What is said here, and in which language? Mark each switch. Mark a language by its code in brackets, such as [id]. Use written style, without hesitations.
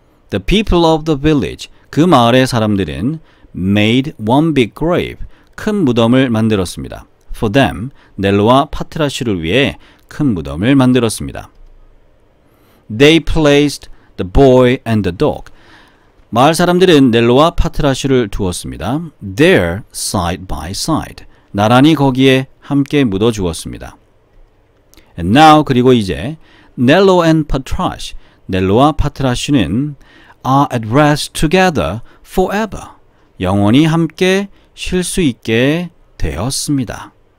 [en] The people of the village, [ko] 그 마을의 사람들은 [en] made one big grave, [ko] 큰 무덤을 만들었습니다. [en] For them, [ko] 넬로와 파트라슈를 위해 큰 무덤을 만들었습니다. [en] They placed the boy and the dog. [ko] 마을 사람들은 넬로와 파트라슈를 두었습니다. [en] There, side by side. [ko] 나란히 거기에 함께 묻어 주었습니다. [en] And now, [ko] 그리고 이제 Nello and Patrash, 넬로와 파트라슈는 [en] are at rest together forever. [ko] 영원히 함께 쉴 수 있게 되었습니다.